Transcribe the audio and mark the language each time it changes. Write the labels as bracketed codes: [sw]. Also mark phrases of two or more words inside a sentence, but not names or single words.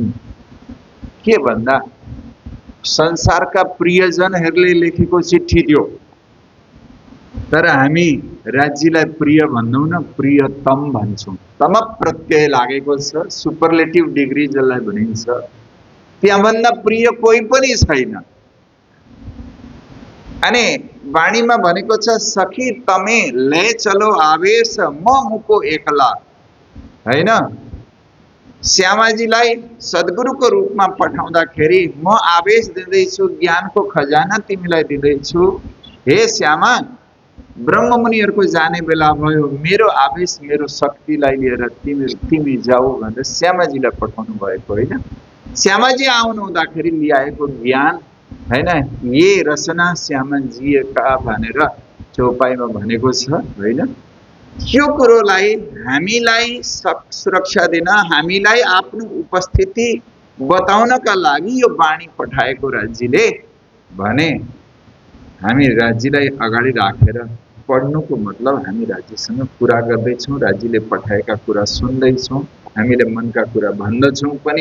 [ne] के भन्दा संसारका प्रियजनहरूले लेखेको चिठी थियो, तर हामी राज्यलाई प्रिय भन्दैनौँ न, प्रियतम भन्छौँ। तम प्रत्यय लागेको छ, [en] superlative degree [ne] जसलाई भनिन्छ। त्यहाँभन्दा प्रिय कोही पनि छैन। अनि वाणीमा भनेको छ, [gu] सखी तमे ले चलो आवेश म मुको एकला हैन। [ne] श्यामाजीलाई सद्गुरुको रूपमा पठाउँदाखेरि म आवेश दिँदैछु, ज्ञानको खजाना तिमीलाई दिँदैछु। हे श्यामा, ब्रह्ममुनिहरूको जाने बेला भयो, मेरो आवेश मेरो शक्तिलाई लिएर तिमी जाऊ भनेर श्यामाजीलाई पठाउनु भएको होइन। श्यामाजी आउनु हुँदाखेरि ल्याएको ज्ञान हैन, [hi] ये रचना श्यामाजी का [ne] भनेर चौपाईमा भनेको छ होइन। यो कुरोलाई हामीलाई सुरक्षा दिन, हामीलाई आफ्नो उपस्थिति बताउनका लागि यो वाणी पठाएको राज्यले भने हामी राज्यलाई अगाडि राखेर पढ्नुको मतलब हामी राज्यसँग कुरा गर्दैछौँ, राज्यले पठाएका कुरा सुन्दैछौँ, हामीले मनका कुरा भन्दछौँ पनि।